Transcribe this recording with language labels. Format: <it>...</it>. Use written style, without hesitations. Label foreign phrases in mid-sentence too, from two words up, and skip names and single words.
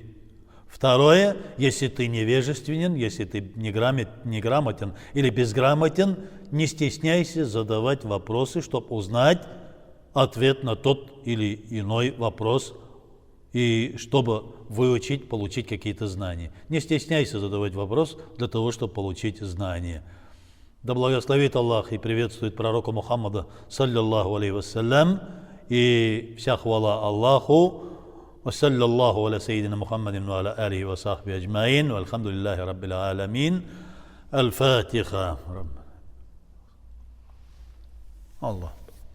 <ru>Второе, если ты невежественен, если ты неграмотен или безграмотен, не стесняйся задавать вопросы, чтобы узнать ответ на тот или иной вопрос, и чтобы выучить, получить какие-то знания. Не стесняйся задавать вопрос для того, чтобы получить знания. Да благословит Аллах и приветствует пророка Мухаммада,</ru> <ar>صلى الله عليه وسلم,</ar> <ru>и вся хвала Аллаху.</ru> <ar>وصلى الله على سيدنا محمد وعلى آله وصحبه أجمعين والحمد لله رب العالمين. الفاتحة. الله</ar>